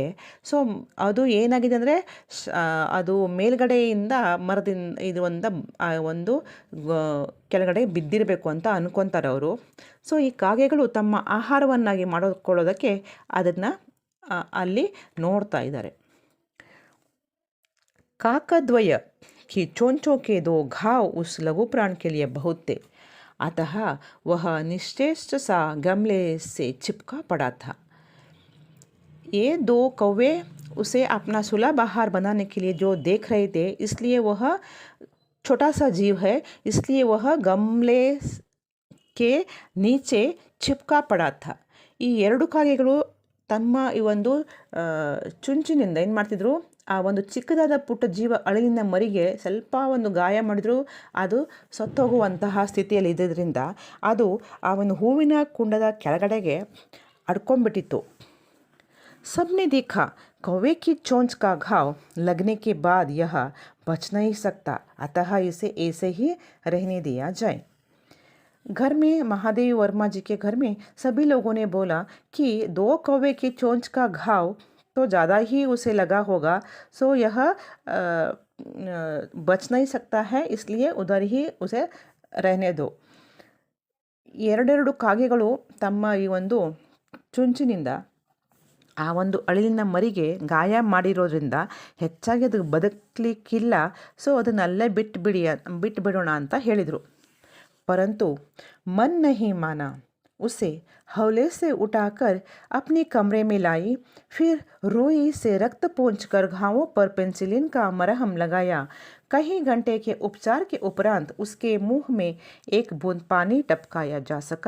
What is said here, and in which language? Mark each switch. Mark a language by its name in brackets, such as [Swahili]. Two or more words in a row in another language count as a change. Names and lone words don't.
[Kannada] ಅದು ಏನಾಗಿದೆ ಅಂದರೆ ಅದು ಮೇಲ್ಗಡೆಯಿಂದ ಮರದಿಂದ ಒಂದು ಕೆಳಗಡೆ ಬಿದ್ದಿರಬೇಕು ಅಂತ ಅನ್ಕೊತಾರೆ ಅವರು. ಈ ಕಾಗೆಗಳು ತಮ್ಮ ಆಹಾರವನ್ನಾಗಿ ಮಾಡಿಕೊಳ್ಳೋದಕ್ಕೆ ಅದನ್ನು ಅಲ್ಲಿ ನೋಡ್ತಾ ಇದ್ದಾರೆ. [Hindi] काकद्वय की चोंचों के दो घाव उस लघु प्राण के लिए बहुत थे, अतः वह निश्चेष्ट सा गमले से चिपका पड़ा था। ये दो कौवे उसे अपना सुलभ आहार बनाने के लिए जो देख रहे थे, इसलिए वह छोटा सा जीव है, इसलिए वह गमले के नीचे चिपका पड़ा था. [Kannada] ಈ ಎರಡು ಕಾಗೆಗಳು ತಮ್ಮ ಈ ಒಂದು ಚುಂಚಿನಿಂದ ಏನು ಮಾಡ್ತಿದ್ರು, ಆ ಒಂದು ಚಿಕ್ಕದಾದ ಪುಟ್ಟ ಜೀವ ಅಳಿಲಿನ ಮರಿಗೆ ಸ್ವಲ್ಪ ಒಂದು ಗಾಯ ಮಾಡಿದ್ರು ಅದು ಸತ್ತೋಗುವಂತಹ ಸ್ಥಿತಿಯಲ್ಲಿ ಇದ್ದಿದ್ದರಿಂದ ಅದು ಆ ಒಂದು ಹೂವಿನ ಕುಂಡದ ಕೆಳಗಡೆಗೆ ಅಡ್ಕೊಂಡ್ಬಿಟ್ಟಿತ್ತು. [Hindi] सबने देखा कौवे की चोंच का घाव लगने के बाद यह बच नहीं सकता, अतः इसे ऐसे ही रहने दिया जाए. घर में महादेवी वर्मा जी के घर में सभी लोगों ने बोला कि दो कौवे की चोंच का घाव तो ज़्यादा ही उसे लगा होगा, यह बच नहीं सकता है, इसलिए उधर ही उसे रहने दो. [Kannada] ಎರಡೆರಡು ಕಾಗೆಗಳು ತಮ್ಮ ಈ ಒಂದು ಚುಂಚಿನಿಂದ ಆ ಒಂದು ಅಳಿಲಿನ ಮರಿಗೆ ಗಾಯ ಮಾಡಿರೋದ್ರಿಂದ ಹೆಚ್ಚಾಗಿ ಅದು ಬದುಕಲಿಕ್ಕಿಲ್ಲ, ಅದನ್ನಲ್ಲೇ ಬಿಟ್ಟುಬಿಡೋಣ ಅಂತ ಹೇಳಿದರು. [Hindi] परंतु मन नहीं माना, उसे हौले से उठाकर अपने कमरे में लाई, फिर रुई से रक्त पोंछकर घावों पर पेंसिलिन का मरहम लगाया. कई घंटे के उपचार के उपरांत उसके मुंह में एक बूंद पानी टपकाया जा सका.